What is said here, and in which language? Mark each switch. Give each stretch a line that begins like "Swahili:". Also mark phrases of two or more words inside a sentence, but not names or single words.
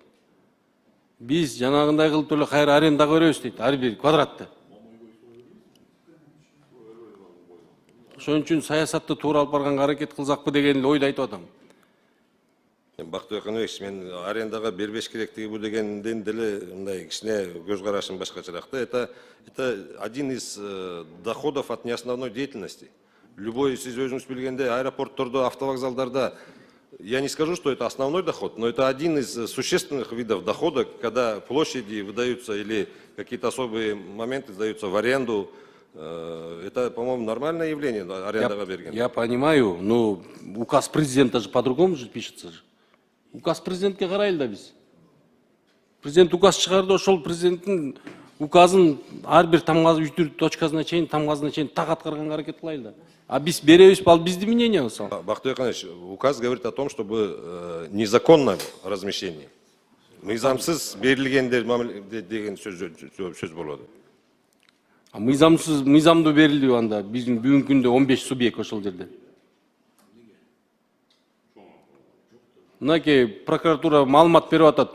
Kyrgyz: Биз жанагындай кылып эле кайра арендага беребиз дейт, ар бир квадратты. Ошон үчүн саясатты туура алып барганга аракет кылсакпы деген эле ойду айтып атам. Бактыбек Канатбекович, мен арендага бербеш керектиги бу дегенден деле мындай кичине көз карашым башкачараак да.
Russian: Это один из доходов от неосновной деятельности. Любой,
Kyrgyz: сиз өзүңүз билгендей, аэропорттордо, автовокзалдарда,
Russian: я не скажу, что это основной доход, но это один из существенных видов дохода, когда площади выдаются или какие-то особые моменты сдаются в аренду. Это, по-моему, нормальное явление,
Kyrgyz: арендага берген.
Russian: Я понимаю, но указ президента же по-другому же пишется же.
Kyrgyz: Указ президентке карайлы да биз. Президент указ чыгарды, ошол президенттин указын ар бир тамгазып точкасына чейин, тамгазына чейин так аткарганга аракет кылайлы да. А биз беребиз, ал биздин мнениябыз. Бактыбек Канатбекович,
Russian: указ говорит о том, чтобы незаконное размещение.
Kyrgyz: Мыйзамсыз берилгендер деген сөз болот. Мыйзамдуу берилди анда биздин бүгүнкү күндө 15 субъект ошол жерде. Мынакей прокуратура маалымат берип атат.